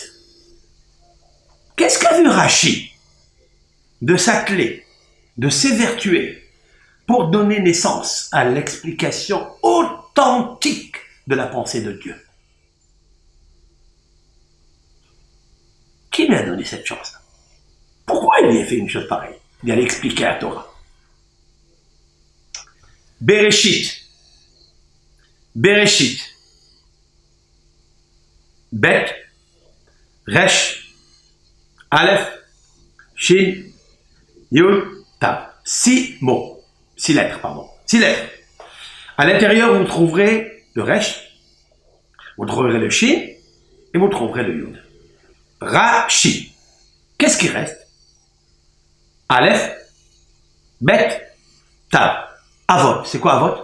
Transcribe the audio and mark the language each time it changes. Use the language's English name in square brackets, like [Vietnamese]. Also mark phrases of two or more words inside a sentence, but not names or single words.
[French] Qu'est-ce qu'a vu Rashi de s'atteler, de s'évertuer pour donner naissance à l'explication authentique de la pensée de Dieu? Qui lui a donné cette chance? Pourquoi il lui a fait une chose pareille? Il allait expliquer la Torah. Bereshit. Bereshit. Bet, Resh, Aleph, Shin, Yud, Tav. 6 mots. 6 lettres, pardon. 6 lettres. À l'intérieur, vous trouverez le Resh, vous trouverez le Shin, et vous trouverez le Yud. Rashi. Qu'est-ce qui reste? Aleph, Bet, Tav. Avot. C'est quoi Avot?